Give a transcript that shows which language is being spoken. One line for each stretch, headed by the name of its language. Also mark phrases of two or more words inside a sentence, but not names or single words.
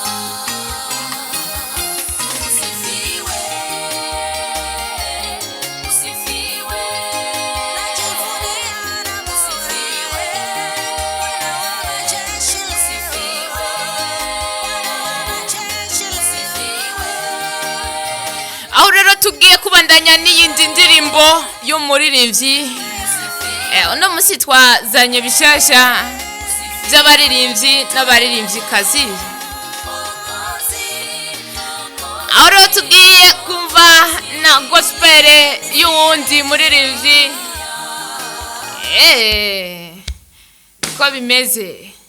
Swahili: Usifiwe, usifiwe, najivunia na usifiwe, Bwana wa majeshi, usifiwe, Bwana wa majeshi, usifiwe.
Rundi: aho rero tugiye kubandanya n'iyindi ndirimbo y'umuririmbyi uno munsi twazanye bishasha by'abaririmbyi n'abaririmbyikazi. aho rero tugiye kumva na gospel y'uwundi muririmbyi ko bimeze.